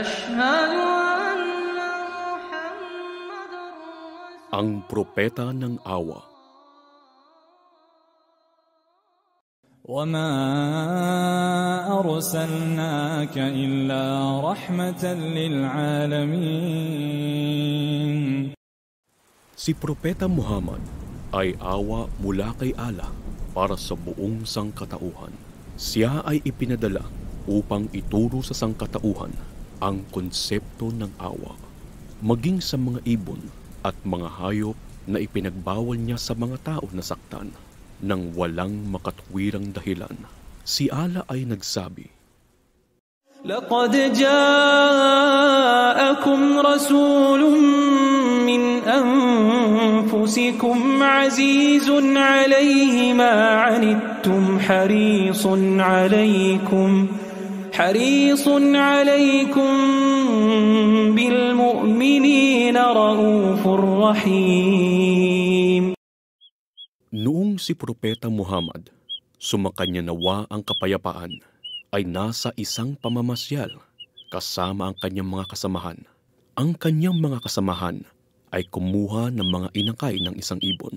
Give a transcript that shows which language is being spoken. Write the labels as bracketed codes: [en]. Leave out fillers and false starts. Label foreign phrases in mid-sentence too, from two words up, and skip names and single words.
[tl] Ang Propeta ng Awa. [ar] وَمَا أَرْسَلْنَاكَ إِلَّا رَحْمَةً لِلْعَالَمِينَ. [tl] Si Propeta Muhammad ay awa mula kay Allah para sa buong sangkatauhan. Siya ay ipinadala upang ituro sa sangkatauhan ang konsepto ng awa, maging sa mga ibon at mga hayop na ipinagbawal niya sa mga tao na saktan nang walang makatwirang dahilan. Si Allah ay nagsabi, [ar] لَقَدْ جَاءَكُمْ رَسُولٌ مِّنْ أَنفُسِكُمْ عَزِيزٌ عَلَيْهِ مَا عَنِتُّمْ حريص عليكم بالمؤمنين رؤوف رحيم. [tl] Noong si Propeta Muhammad, sumakanya nawa ang kapayapaan, ay nasa isang pamamasyal kasama ang kanyang mga kasamahan. Ang kanyang mga kasamahan ay kumuha ng mga inakay ng isang ibon.